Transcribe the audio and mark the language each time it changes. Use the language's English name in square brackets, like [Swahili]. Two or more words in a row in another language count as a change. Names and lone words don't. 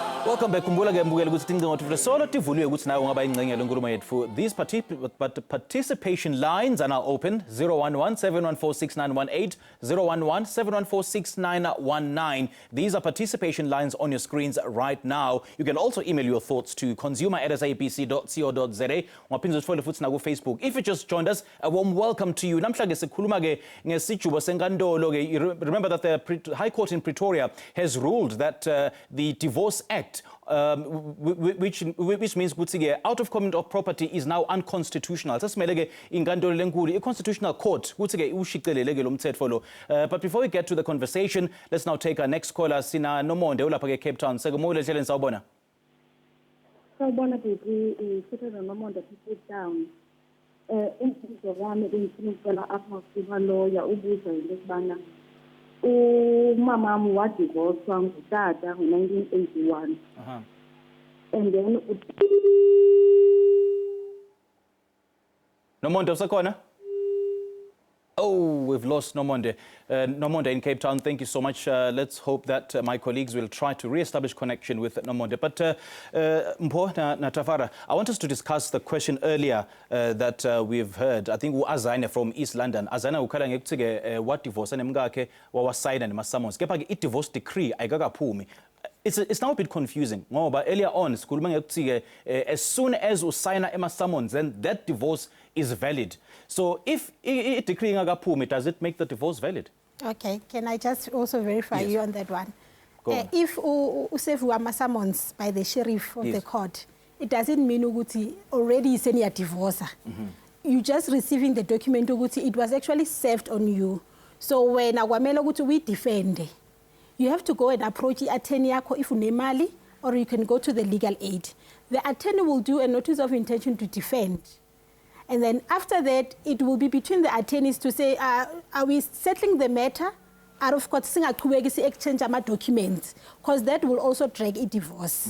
[English] Welcome back. [Swati] Kumbula ke mbukeli ukuthi tincingo tufule solo tivuliwe ukuthi nawe ungaba ingcenye lenkulumo yethu. [English] These participation lines are now open. 011-714-6918, 011-714-6919. These are participation lines on your screens right now. You can also email your thoughts to consumer@sabc.co.za. [Swati] Ngaphinda usifole futhi na ku Facebook. [English] If you just joined us, a warm welcome to you. [Swati] Namhlanje sikhuluma ke ngesijubo senkantolo ke. [English] Remember that the High Court in Pretoria has ruled that the Divorce Act, which means ukuthi out of common of property is now unconstitutional. [Swati] Sesimele ke inkantolo lenkulu, i-Constitutional Court ukuthi ke ushicelele ke lo mthetho lo. [English] But before we get to the conversation, let's now take our next caller. [Swati] Sina Nomonde ulapha ke Cape Town. Sekumule ehleleni sawubona. [Xhosa] Sawubona baby, sithetha Nomonde people down. Umbuzo wami bengifuna ukucela apha kuba lawyer ubuza into kubana umamami wadivorcwa ngutata ngo-1981. [English] And then [Swati] Nomonde usakhona? [English] Oh, we've lost Nomonde. Nomonde in Cape Town, thank you so much. Let's hope that my colleagues will try to re-establish connection with Nomonde. But Mpho na Tafara, I want us to discuss the question earlier that we've heard. I think Azana from East London. [Swati] Azana ukhala ngekuthi [English] what divorce [Swati] nemngakhe wawasayina nema-summons. Kepha ke divorce decree ayikakaphumi. [English] It's now a bit confusing. Ngoba earlier on [Swati] sikhuluma ngekuthi [English] as soon as [Swati] usayina ema-summons, [English] then that divorce is valid. So if a decree ingakaphumi, does it make the divorce valid? Okay, can I just also verify you on that one? If [Swati] useviwa ama-summons [English] by the sheriff of the court, it doesn't mean ukuthi already is any divorce. You just receiving the document ukuthi it was actually served on you. So when [Swati] akwamele ukuthi [English] we defend, you have to go and approach the attorney yakho if unemali, or you can go to the legal aid. The attorney will do a notice of intention to defend. And then after that, it will be between the attorneys to say, are we settling the matter? Out of court, exchange my documents, because that will also drag a divorce.